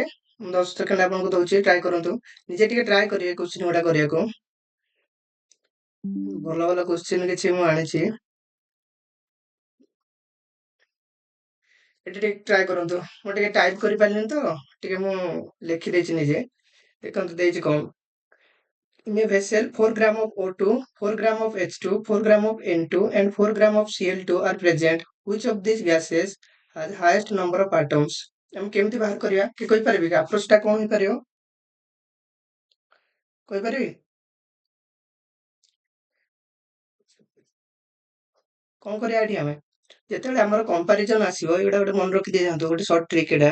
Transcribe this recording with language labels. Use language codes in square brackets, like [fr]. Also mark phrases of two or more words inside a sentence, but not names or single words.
[or] 10 ସେକେଣ୍ଡ ଆପଣଙ୍କୁ ଦଉଛି, ଟ୍ରାଏ କରନ୍ତୁ ନିଜେ ଟିକେ ଟ୍ରାଏ କରିବେ କ୍ୱେଶ୍ଚିନ୍ ଗୁଡା କରିବାକୁ। ଭଲ ଭଲ କ୍ୱେଶ୍ଚିନ୍ କିଛି ମୁଁ ଆଣିଛି, ଏଠି ଟିକେ ଟ୍ରାଏ କରନ୍ତୁ। ମୁଁ ଟିକେ ଟାଇପ କରିପାରିଲିନି ତ, ଟିକେ ମୁଁ ଲେଖିଦେଇଛି ନିଜେ। ଦେଖନ୍ତୁ ଦେଇଛି କଣ? [en] In a vessel, 4 gram of O2, 4 gram of H2, 4 gram of N2 and 4 gram of Cl2 are present. Which of these gases has highest number of atoms? [or] ଆମେ କେମିତି ବାହାର କରିବା? କି କହିପାରିବେ କି ଆପ୍ରୋଚଟା କଣ ହେଇପାରିବ? କହିପାରିବେ? କଣ କରିବା ଏଠି? ଆମେ ଯେତେବେଳେ ଆମର କମ୍ପାରିଜନ ଆସିବ, ଏଇଟା ଗୋଟେ ମନେ ରଖି ଦେଇଯାଆନ୍ତୁ, ଗୋଟେ [en] short trick [or] ଏଟା।